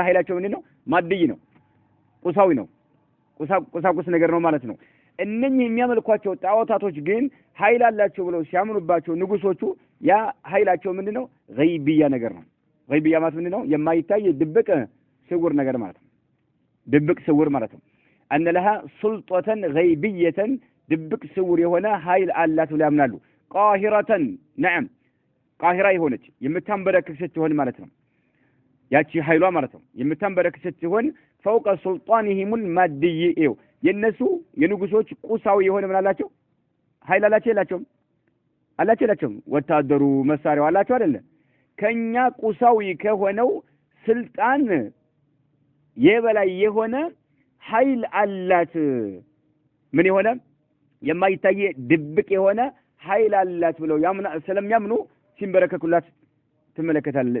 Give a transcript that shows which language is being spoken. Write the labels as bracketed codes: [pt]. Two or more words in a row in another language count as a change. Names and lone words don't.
[am] ኃይላቸው ምንድነው ማድይ ነው ቁሳዊ ነው ቁሳቁስ ነገር ነው ማለት ነው እነኚህ የሚያመልኳቸው ጣዖታቶች ግን ኃይል አላቸው ብለው ሲያምኑባቸው ንጉሶቹ ያ ኃይላቸው ምንድነው غيبية ነገር ነው غيبية ማለት ምንድነው የማይታይ ድብቅ ስውር ነገር ማለት ነው ድብቅ ስውር ማለት ነው [ar] أن لها سلطة غيبية [am] ድብቅ ስውር የሆነ ኃይል አላት ብለው ያምናሉ [ar] قاهرة نعم قاهرة [am] የሆነች የምታንበረክክ ስትሆን ማለት ነው ያቺ ኃይሏ ማለት ነው የምታንበረክክ ስትሆን [ar] فوق سلطانهم المادي [am] የነሱ የንጉሶች ቁሳዊ የሆነ ምን አላቸው ኃይል አላቸው የላቸውም ወታደሩ መሳሪያው አላቸው አይደለ ከኛ ቁሳዊ ከሆነው ስልጣን የበላይ የሆነ ኃይል አላት ምን የሆነ የማይታይ ድብቅ የሆነ ኃይል አላት ብለው ስለሚያምኑ ሲንበረከኩላት ትመለከታለህ